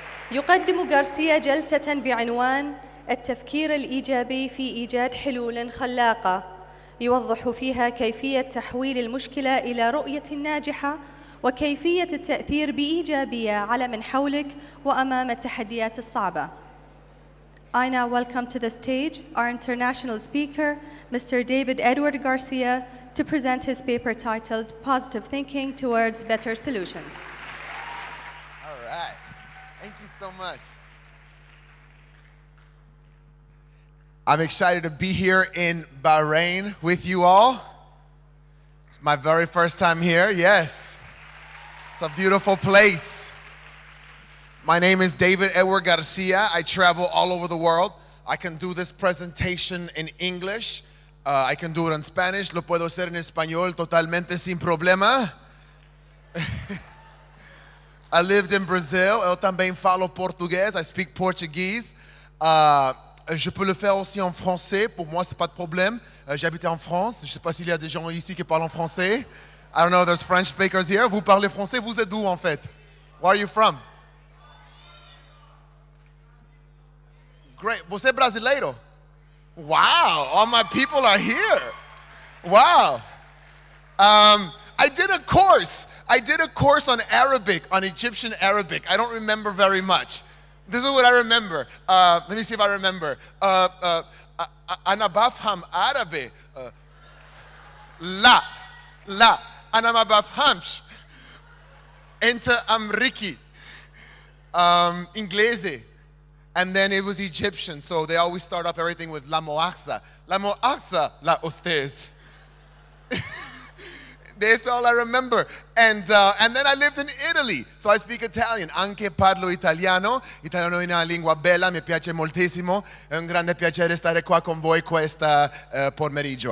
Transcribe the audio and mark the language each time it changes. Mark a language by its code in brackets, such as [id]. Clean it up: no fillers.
[ar] يقدم غارسيا جلسة بعنوان التفكير الإيجابي في إيجاد حلول خلاقة، يوضح فيها كيفية تحويل المشكلة إلى رؤية ناجحة وكيفية التأثير بإيجابية على من حولك وأمام التحديات الصعبة. [en] I now welcome to the stage our international speaker, Mr. David Edward Garcia, to present his paper titled Positive Thinking Towards Better Solutions. All right. Thank you so much. I'm excited to be here in Bahrain with you all. It's my very first time here, yes. It's a beautiful place. My name is David Edward Garcia. I travel all over the world. I can do this presentation in English. I can do it in Spanish. [es] Lo puedo hacer en español totalmente sin problema. [en] I lived in Brazil. [pt] Eu também falo português. [en] I speak Portuguese. [fr] Je peux le faire aussi en français. Pour moi, c'est pas de problème. J'habite en France. Je sais pas s'il y a des gens ici qui parlent en français. [en] I don't know if there's French speakers here. [fr] Vous parlez français? Vous êtes d'où en fait? [en] Where are you from? Great. [pt] Você é brasileiro? [en] Wow. All my people are here. Wow. I did a course. I did a course on Arabic, on Egyptian Arabic. I don't remember very much. This is what I remember. Let me see if I remember. [ar] أنا بفهم عربي. لا. أنا ما بفهمش. أنت أمريكي. إنجليزي. [en] And then it was Egyptian, so they always start off everything with la moaxa. La moaxa, la ustedes. That's all I remember. And then I lived in Italy, so I speak Italian. [it] Anche parlo italiano. Italiano è una lingua bella, mi piace moltissimo. È un grande piacere stare qua con voi questa pomeriggio.